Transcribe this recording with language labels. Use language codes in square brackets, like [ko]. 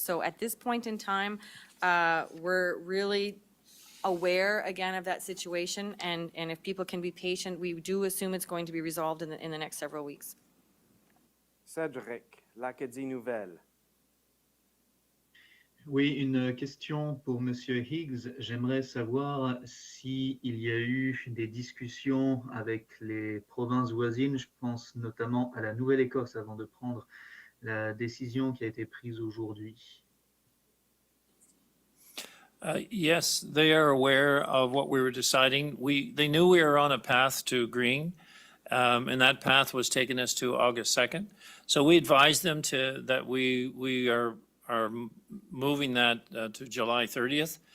[en] So at this point in time, we're really aware again of that situation, and if people can be patient, we do assume it's going to be resolved in the next several weeks. [fr] Cédric, l'Acadie Nouvelle. Oui, une question pour Monsieur Higgs. J'aimerais savoir s'il y a eu des discussions avec les provinces voisines. Je pense notamment à la Nouvelle-Écosse avant de prendre la décision qui a été prise aujourd'hui. [en] Yes, they are aware of what we were deciding. They knew we were on a path to green, and that path was taking us to August 2nd. So we advised them that we are moving that to July 30th.